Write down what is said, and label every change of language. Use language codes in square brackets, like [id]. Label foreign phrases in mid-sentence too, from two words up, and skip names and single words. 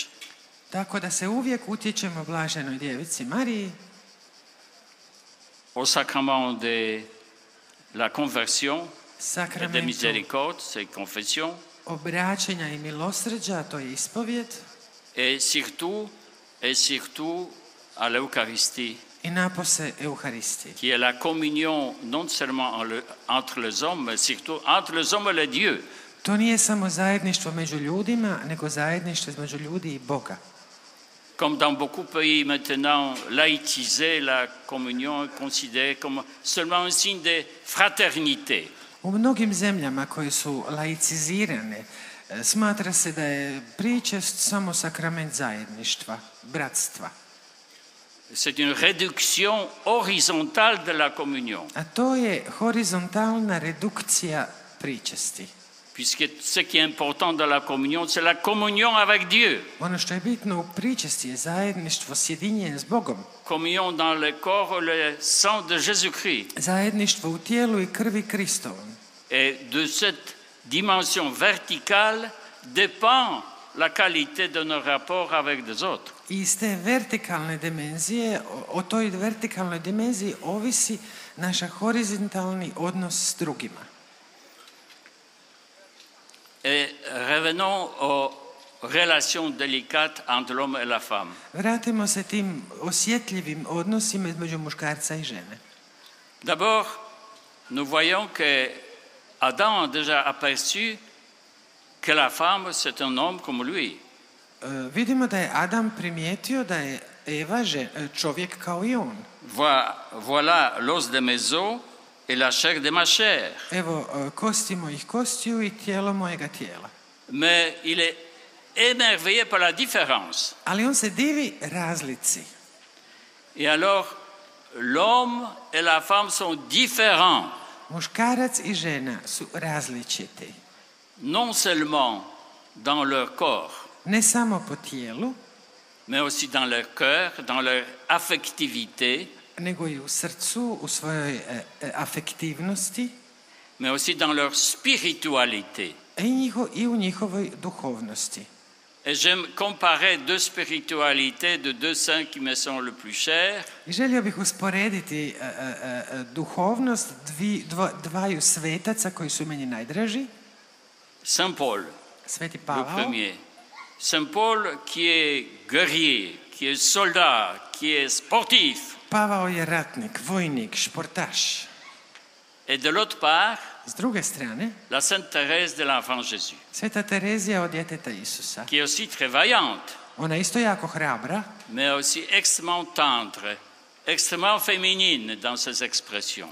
[hr] Tako da se uvijek utječemo blaženoj djevici Mariji, [fr] au sacrement de la conversion et de [hr] sakramentu [fr] miséricorde, c'est confession, [hr] obraćenja i milosrđa, to je ispovjed, [fr] et surtout à l'Eucharistie, [hr] i napose Euharistiji. [fr] qui est la communion non seulement entre les hommes, mais surtout entre les hommes et les dieux. [hr] To nije samo zajedništvo među ljudima, nego zajedništvo između ljudi i Boga. [fr] Comme dans beaucoup de pays maintenant, laïcisé, la communion est considérée comme seulement un signe de fraternité. [hr] U mnogim zemljama koje su laicizirane, smatra se da je pričest samo sakrament zajedništva, bratstva. [fr] C'est une réduction horizontale de la communion. [hr] A to je horizontalna redukcija pričesti. [fr] Puisque ce qui est important dans la communion, c'est la communion avec Dieu. [hr] Ono što je bitno u pričesti je zajedništvo, sjedinjenje s Bogom. [fr] Communion dans le corps et le sang de Jésus-Christ. [hr] Zajedništvo u tijelu i krvi Kristovom. [fr] Et de cette dimension verticale dépend la qualité de nos rapports avec les autres. [hr] I iz te vertikalne dimenzije, o toj vertikalnoj dimenziji ovisi naš horizontalni odnos s drugima. [fr] Et revenons aux relations délicates entre l'homme et la femme. [hr] Vratimo se tim osjetljivim odnosima između muškarca i žene. [fr] D'abord, nous voyons que Adam a déjà aperçu que la femme, c'est un homme comme lui. [hr] Vidimo da je Adam primijetio da je Eva čovjek kao i on. [fr] Voilà l'os de mes os et la chair de ma chair. [hr] Evo, kosti mojih kostiju i tijelo mojega tijela. [fr] Mais il est émerveillé par la différence. [hr] Ali on se divi razlici. [fr] Et alors, l'homme et la femme sont différents. [hr] Muškarac i žena su različiti. [fr] Non seulement dans leur corps, [hr] Ne samo po tijelu, [fr] mais aussi dans leur cœur, dans leur affectivité, [hr] nego i u srcu, u svojoj afektivnosti [fr] mais aussi dans leur spiritualité. [hr] i u njihovoj duhovnosti. [fr] Et j'aime comparer deux spiritualités de deux saints qui me sont le plus chers. [hr] I želio bih usporediti duhovnost dvaju svetaca koji su meni najdraži. [fr] Saint Paul, [hr] Sveti [fr] le [hr] Pavao, [fr] premier. Saint Paul qui est guerrier, qui est soldat, qui est sportif. [hr] Pavao je ratnik, vojnik, športaš. [fr] Et de l'autre part, [hr] S druge strane, [fr] la Sainte Thérèse de l'Enfant Jésus, [hr] Sveta Terezija od djeteta Isusa. [fr] qui est aussi très vaillante, [hr] Ona je isto jako hrabra, [fr] mais aussi extrêmement tendre, extrêmement féminine dans ses expressions.